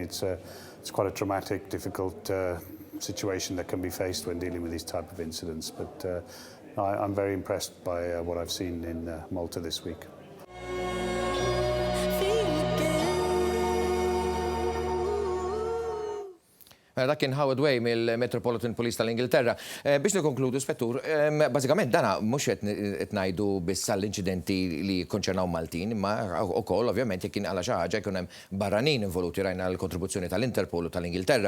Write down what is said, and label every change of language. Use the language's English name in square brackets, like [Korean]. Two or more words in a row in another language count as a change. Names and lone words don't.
[English] It's quite a traumatic, difficult situation that can be faced when dealing with these type of incidents. But I'm very impressed by what I've seen in Malta this week. [Maltese] Dak kien Howard Way mill-Metropolitan Police tal-Ingilterra. Biex nikonkludu, Spettur, bażikament dana mhux qed ngħidu biss għall-inċidenti li konċernaw Maltin, imma wkoll ovvjament jekk kien għal xi ħaġa jkun hemm barranin involuti rajna l-kontribuzzjoni tal-Interpol u tal-Ingilterra.